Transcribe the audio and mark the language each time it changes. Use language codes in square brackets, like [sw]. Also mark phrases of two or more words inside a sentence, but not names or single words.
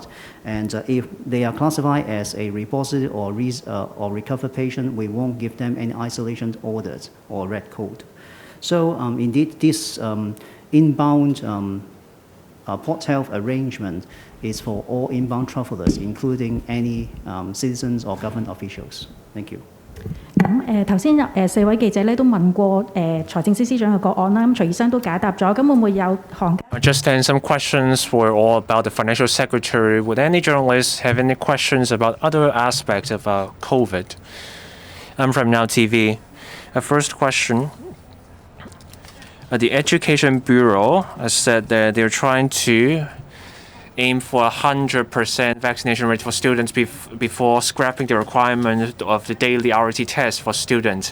[en] And if they are classified as a repositive or recovered patient, we won't give them any isolation orders or red code. So indeed, this inbound port health arrangement is for all inbound travelers, including any citizens or government officials. Thank you. [yue] 咁頭先4位記者咧都問過財政司司長嘅個案啦，咁徐醫生都解答咗，咁會唔會有行家 [en] Just then, some questions were all about the financial secretary. Would any journalists have any questions about other aspects of COVID? I'm from Now TV. First question. The Education Bureau has said that they're trying to aim for 100% vaccination rate for students before scrapping the requirement of the daily RT test for students.